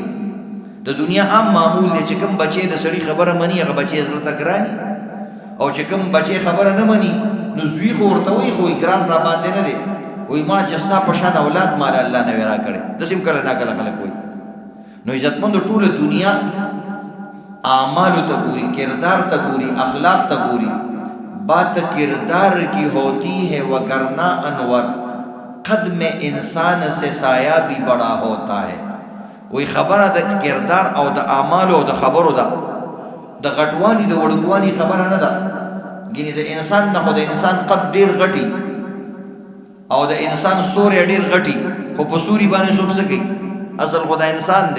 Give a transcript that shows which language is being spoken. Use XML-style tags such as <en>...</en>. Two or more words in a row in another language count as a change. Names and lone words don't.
<ps>د دنیا عام معمول دی چې کوم بچی د سړي خبره مني هغه بچی زړه ته ګراني، او چې کوم بچی خبره نه مني نو زوی خو ورته وایي خو ګران را باندې نه دی، وایي ما چې ستا په شان اولاد ما له الله نه وی راکړی. داسې هم کله ناکله خلک وایي. نو عزتمندو ټوله دنیا اعمالو ته ګوري، کردار ته ګوري، اخلاق ته ګوري.</ps> <ur>بات کردار کی ہوتی ہے وگرنہ انور، قدم انسان سے سایہ بھی بڑا ہوتا ہے.</ur> <ps>وی خبره د کردار او د اعمالو او د خبرو ده، د غټوالي د وړوکوالي خبره نه ده. ګینې د انسان نه خو د انسان قد ډېر غټي او د انسان سوري ډېر غټي، خو په سوري باندې څوک څه کوي؟ اصل خو د انسان دی.</ps>